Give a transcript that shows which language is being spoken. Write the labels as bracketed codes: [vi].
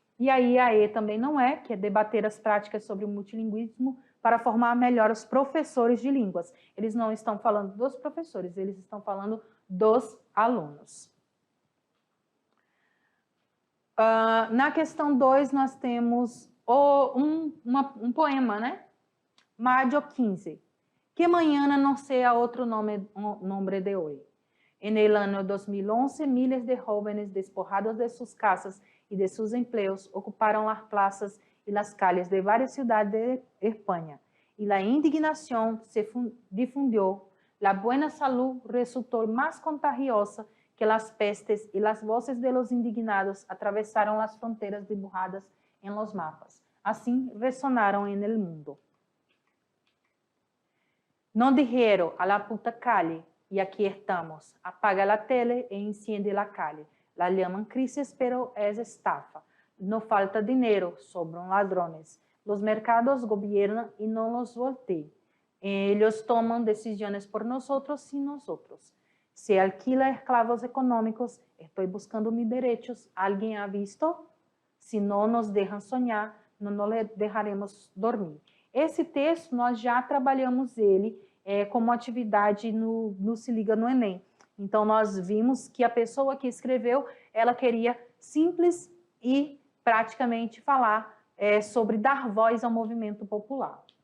[pt] E aí a E também não é, que é debater as práticas sobre o multilinguismo para formar melhor os professores de línguas. Eles não estão falando dos professores, eles estão falando dos alunos. Na questão 2, nós temos um poema, né? [es] Mayo 15. Que mañana no sea otro nombre de hoy. En el año 2011, miles de jóvenes despojados de sus casas y de sus empleos ocuparon las plazas y las calles de varias ciudades de España. Y la indignación se difundió. La buena salud resultó más contagiosa que las pestes y las voces de los indignados atravesaron las fronteras dibujadas en los mapas. Así resonaron en el mundo. No dijeron a la puta calle, y aquí estamos. Apaga la tele e enciende la calle. La llaman crisis, pero es estafa. No falta dinero, sobran ladrones. Los mercados gobiernan y no los voltean. Ellos toman decisiones por nosotros y nosotros. Se alquila esclavos econômicos. Estoy buscando mis derechos. ¿Alguien ha visto? [pt] Se não nos deixam sonhar, não nos deixaremos dormir. Esse texto, nós já trabalhamos ele como atividade no Se Liga no Enem. Então, nós vimos que a pessoa que escreveu, ela queria simples e praticamente falar sobre dar voz ao movimento popular.